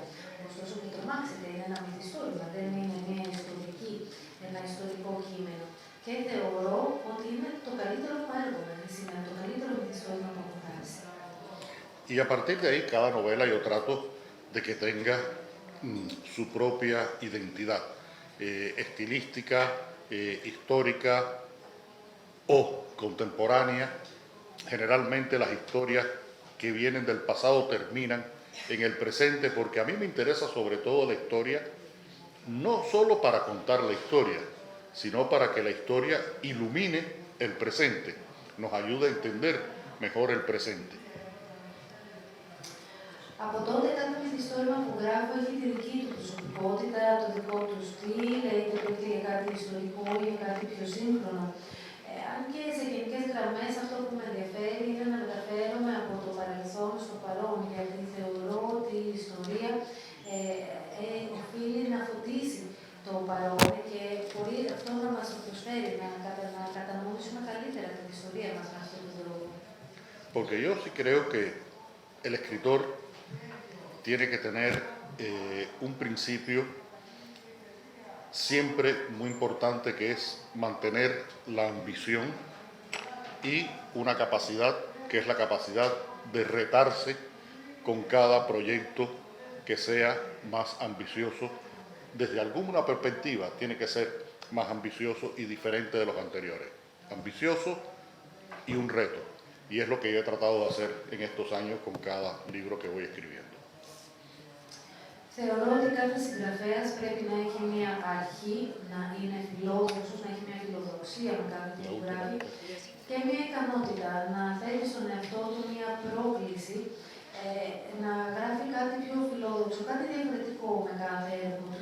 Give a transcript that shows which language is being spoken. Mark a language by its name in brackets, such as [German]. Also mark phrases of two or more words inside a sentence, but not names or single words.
[Greek] Ωστόσο, μην τρομάξετε, είναι ένα μυθιστόρημα, δεν είναι ένα ιστορικό κείμενο. Και θεωρώ ότι είναι το καλύτερο μου έργο μέχρι σήμερα, το καλύτερο μυθιστόρημα που έχω γράψει. [Spanish] Y a partir de ahí, cada novela yo trato de que tenga su propia identidad estilística, histórica, o contemporánea, generalmente las historias que vienen del pasado terminan en el presente, porque a mí me interesa sobre todo la historia, no solo para contar la historia, sino para que la historia ilumine el presente, nos ayude a entender mejor el presente. [Greek] Από τότε κάθε μυθιστόρημα που γράφω έχει τη δική του προσωπικότητα, το δικό του στυλ, είτε πρόκειται για κάτι ιστορικό ή για κάτι πιο σύγχρονο. Αν και σε γενικές γραμμές αυτό που με ενδιαφέρει είναι να μεταφέρομαι από το παρελθόν στο παρόν, γιατί θεωρώ ότι η ιστορία οφείλει να φωτίσει το παρόν και μπορεί αυτό να μας προσφέρει να κατανοήσουμε καλύτερα την ιστορία μας με αυτόν τον τρόπο. [Spanish] Porque yo sí creo que el escritor tiene que tener un principio siempre muy importante, que es mantener la ambición y una capacidad que es la capacidad de retarse con cada proyecto que sea más ambicioso. Desde alguna perspectiva tiene que ser más ambicioso y diferente de los anteriores. Ambicioso y un reto. Y es lo que yo he tratado de hacer en estos años con cada libro que voy escribiendo. [Greek] Θεωρώ ότι κάθε συγγραφέας πρέπει να έχει μια αρχή, να είναι φιλόδοξος, να έχει μια φιλοδοξία με κάτι που γράφει και μια ικανότητα να θέτει στον εαυτό του μια πρόκληση, να γράφει κάτι πιο φιλόδοξο, κάτι διαφορετικό με κάθε έργο του.